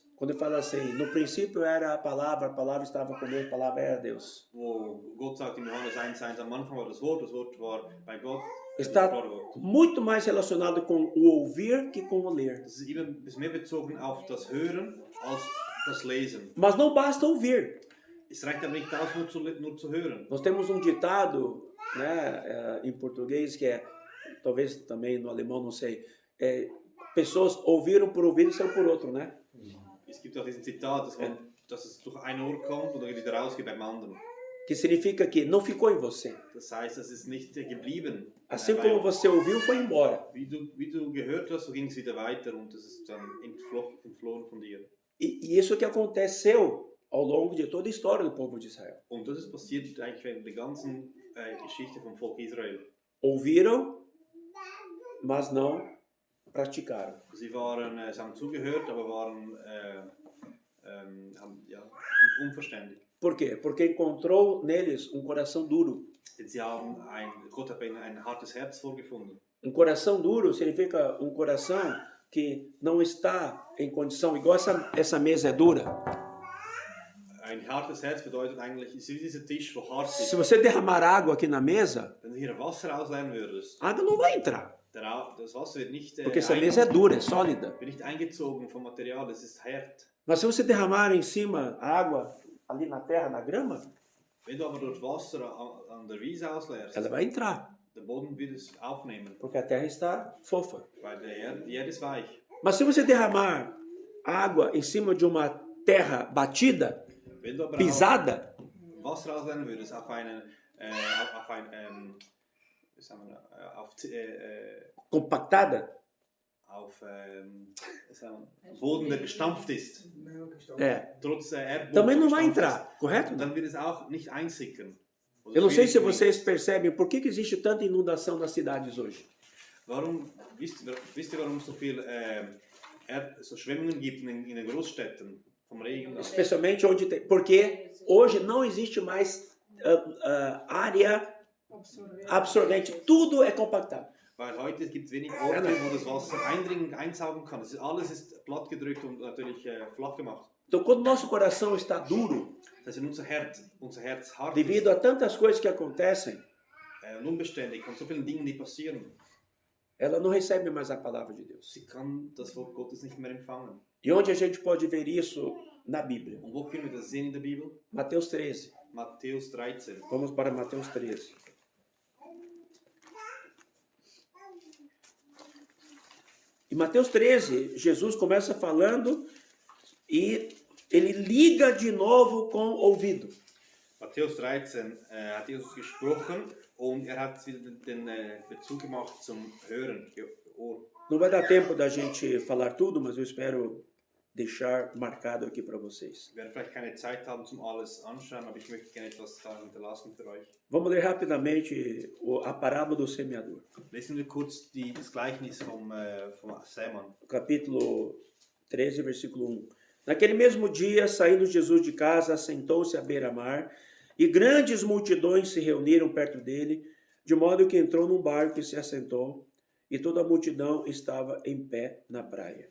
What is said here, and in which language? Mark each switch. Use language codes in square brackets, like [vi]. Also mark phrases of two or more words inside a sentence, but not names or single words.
[pt] quando ele fala assim, no princípio era a palavra estava com Deus, a palavra era Deus. [de] wo Gott sagt in Johannes 1,1, am Anfang war das Wort war bei Gott. [pt] Está [de] das war Gott. [pt] muito mais relacionado com o ouvir que com o ler. [de] Das ist immer ein bisschen mehr bezogen auf das Hören als das Lesen. [pt] Mas não basta ouvir. [de] Es reicht aber nicht aus, nur zu hören. [pt] Nós temos um ditado, né, em português que é, talvez também no alemão, não sei, pessoas ouviram por ouvir e são por outro, né? [de] Es gibt auch diesen Zitat, dass es durch ein Ohr kommt und dann wieder rausgeht beim anderen. [pt] Que significa que não ficou em você. [de] Das heißt, es ist nicht geblieben. [pt] Assim como você ouviu, foi embora. [de] Wie du gehört hast, so ging es wieder weiter und es ist dann entflohen von dir. [pt] E isso que aconteceu ao longo de toda a história do povo de Israel. [de] Und das ist passiert eigentlich während der ganzen Geschichte vom Volk Israel. [pt] Ouviram, mas não praticaram. [de] Sie haben zugehört, aber waren unverständig. [pt] Por quê? Porque encontrou neles um coração duro. [de] Denn Gott hat ihnen ein hartes Herz vorgefunden. [pt] Um coração duro significa um coração que não está em condição, igual essa mesa é dura. [de] Ein hartes Herz bedeutet eigentlich, es ist wie dieser Tisch, wo hart [pt] Se [de] ist. [pt] você derramar água aqui na mesa, [de] Wenn du hier Wasser ausleeren würdest, [pt] a água não vai entrar. [de] das Wasser wird nicht, [pt] Porque essa mesa é dura, é sólida. [de] wird nicht eingezogen vom Material, es ist hart. [pt] Mas se você derramar em cima água, ali na terra, na grama, [de] Wenn du aber dort Wasser an der Wiese ausleerst, [pt] ela vai entrar. [de] der Boden wird es aufnehmen, [pt] Porque a terra está fofa. [de] weil die Erde ist weich. [pt] Mas se você derramar água em cima de uma terra batida, [de] Wenn du aber [pt] pisada, [de] Wasser ausleeren würdest auf [pt] compactada, [de] Boden, der gestampft ist, trotz Erdboden [pt] também não vai [de] gestampft [pt] entrar, correto? [de] ist, dann wird es auch nicht einsickern. Oder [pt] Eu não sei se [de] schwierig [pt] vocês percebem por que existe tanta inundação nas cidades hoje. [de] Wisst ihr, warum es so viel so Schwemmungen gibt in den Großstädten vom Regen? [pt] Especialmente onde tem. Porque hoje não existe mais área absorvente. Tudo é compactado. [de] Weil heute gibt es wenig Orte, wo das Wasser einsaugen kann. Alles ist plattgedrückt und natürlich flach gemacht. [pt] Então, quando nosso coração está duro, [de] Das heißt, unser Herz hart [pt] devido a tantas coisas que acontecem, [de] und unbeständig von so vielen Dingen, die passieren, [pt] ela não recebe mais a palavra de Deus. [de] sie kann das Wort Gottes nicht mehr empfangen. [pt] E onde a gente pode ver isso na Bíblia? [de] Und wo können wir das sehen in der Bibel? [pt] Mateus 13. [de] Matthäus 13. [pt] Vamos para Mateus 13. Em Mateus 13, Jesus começa falando e ele liga de novo com o ouvido. [de] Matthäus 13 hat Jesus gesprochen und hat wieder den Bezug gemacht zum Hören, Ohr. [pt] Não vai dar tempo da gente falar tudo, mas eu espero deixar marcado aqui para vocês. [de] Wir werden vielleicht keine Zeit haben zum alles anschauen, aber ich möchte gerne etwas da hinterlassen für euch. [pt] Vamos ler rapidamente a parábola do semeador. [de] Lesen wir kurz das Gleichnis vom Sämann. [pt] Capítulo 13, versículo 1. Naquele mesmo dia, saindo Jesus de casa, assentou-se à beira-mar, e grandes multidões se reuniram perto dele, de modo que entrou num barco e se assentou, e toda a multidão estava em pé na praia.